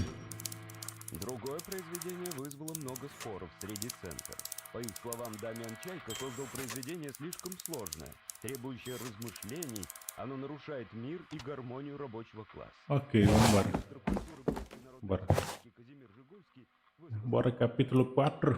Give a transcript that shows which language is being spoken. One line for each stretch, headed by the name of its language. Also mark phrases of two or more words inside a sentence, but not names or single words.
Russian: Другое произведение вызвало много споров среди центров. По их словам, Дамиан Чайка создал произведение слишком сложное, требующее размышлений, оно нарушает мир и гармонию рабочего класса.
Portuguese: Ok, vamos embora. Bora. Bora, capítulo 4.